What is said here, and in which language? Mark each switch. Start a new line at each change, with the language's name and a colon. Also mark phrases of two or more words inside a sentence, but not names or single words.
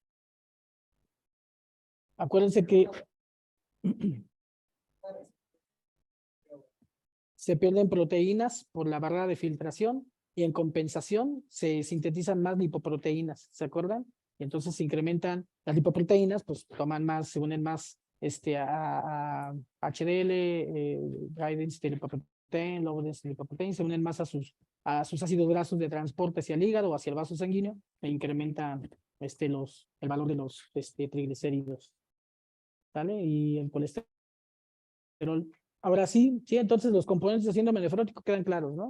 Spanish: Acuérdense que se pierden proteínas por la barrera de filtración y en compensación se sintetizan más lipoproteínas, ¿se acuerdan? Y entonces se incrementan las lipoproteínas, pues toman más, se unen más a HDL,
English: high density lipoprotein, low density lipoprotein,
Spanish: se unen más a sus ácidos grasos de transporte hacia el hígado o hacia el vaso sanguíneo e incrementan el valor de los triglicéridos, ¿vale? Y el colesterol Ahora sí, entonces los componentes del síndrome nefrótico quedan claros, ¿no?